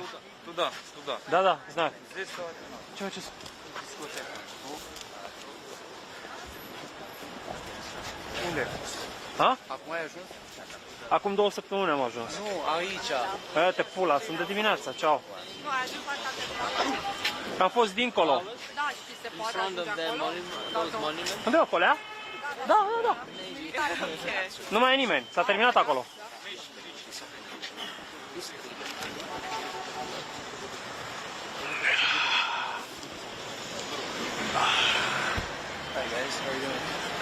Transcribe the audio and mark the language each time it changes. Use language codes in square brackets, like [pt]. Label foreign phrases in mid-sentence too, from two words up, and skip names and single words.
[ru] Туда. Да, знаю. Здесь Чего, чего? [ro] Unde? Ha? Acum ai ajuns? Acum 2 săptămâni am ajuns. Nu, aici. Te pula, sunt de dimineața, ceau. Nu, ai ajuns la catedrală. Am fost dincolo. Da, și se poate ajunge acolo? Unde e acolo? Da. Nu mai e nimeni, s-a terminat acolo. [en] Hi guys, how are you doing?